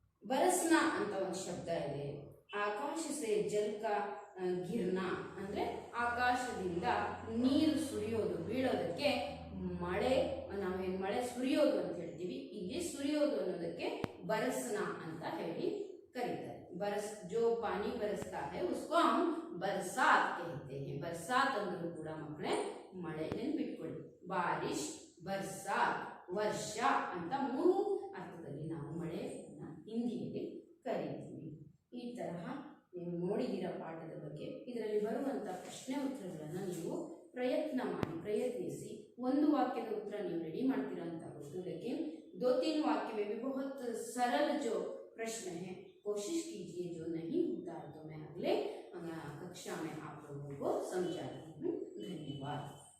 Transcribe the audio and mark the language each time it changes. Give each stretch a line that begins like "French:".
Kannada: ಬರಸ್ನ ಅಂತ ಒಂದು ಶಬ್ದ ಇದೆ,
Hindi: ಆಕಾಶ ಸೆ ಜಲ್ಕ ಗಿರ್ನ
Kannada: ಅಂದ್ರೆ ಆಕಾಶದಿಂದ ನೀರು ಸುರಿಯೋದು, ಬೀಳೋದಕ್ಕೆ ಮಳೆ ನಾವೇನ್ ಮಳೆ ಸುರಿಯೋದು ಅಂತ ಹೇಳ್ತೀವಿ, ಇಲ್ಲಿ ಸುರಿಯೋದು ಅನ್ನೋದಕ್ಕೆ ಬರಸ್ನಾ ಅಂತ ಹೇಳಿ ಕರೀತಾರೆ।
Hindi: बरस जो पानी बरसता है उसको हम बरसात कहते हैं। बरसात अंदर
Kannada: ಕೂಡ ಮಕ್ಕಳೇ ಮಳೆ ನೆನಪಿಟ್ಕೊಳ್ಳಿ। ಬಾರಿಶ್, ಬರ್ಸಾತ್, ವರ್ಷ ಅಂತ ಮೂರು ಅರ್ಥದಲ್ಲಿ ನಾವು ಮಳೆಯನ್ನ ಹಿಂದಿಯಲ್ಲಿ ಕರೀತೀವಿ। ಈ ತರಹ ನೀವು ನೋಡಿದಿರ ಪಾಠದ ಬಗ್ಗೆ। ಇದರಲ್ಲಿ ಬರುವಂತ ಪ್ರಶ್ನೆ ಉತ್ತರಗಳನ್ನು ನೀವು ಪ್ರಯತ್ನಿಸಿ ಒಂದು ವಾಕ್ಯದ ಉತ್ತರ ನೀವು ರೆಡಿ ಮಾಡ್ತೀರಾ ಅಂತ ಗೊತ್ತು,
Hindi: लेकिन 2-3 वाक्य में भी बहुत सरल जो प्रश्न है कोशिश कीजिए, जो नहीं होता है तो मैं अगले कक्षा में आप लोगों को समझाती हूँ। धन्यवाद।